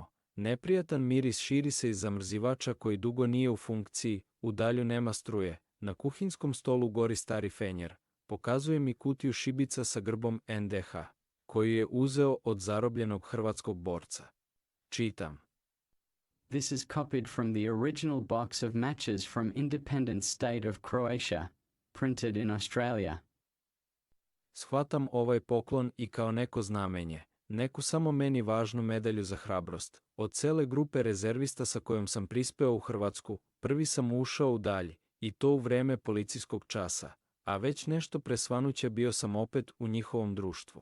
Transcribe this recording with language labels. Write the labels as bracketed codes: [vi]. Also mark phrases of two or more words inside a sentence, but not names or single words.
[sr] Neprijatan miris širi se iz zamrzivača koji dugo nije u funkciji, u dalju nema struje. Na kuhinskom stolu gori stari fenjer. Pokazuje mi kutiju šibica sa grbom NDH, koju je uzeo od zarobljenog hrvatskog borca. Čitam. [en] This is copied from the original box of matches from independent state of Croatia, printed in Australia. [sr] Shvatam ovaj poklon i kao neko znamenje, neku samo meni važnu medalju za hrabrost. Od cele grupe rezervista sa kojom sam prispeo u Hrvatsku, prvi sam ušao u dalj, i to u vreme policijskog časa, a već nešto presvanuće bio sam opet u njihovom društvu.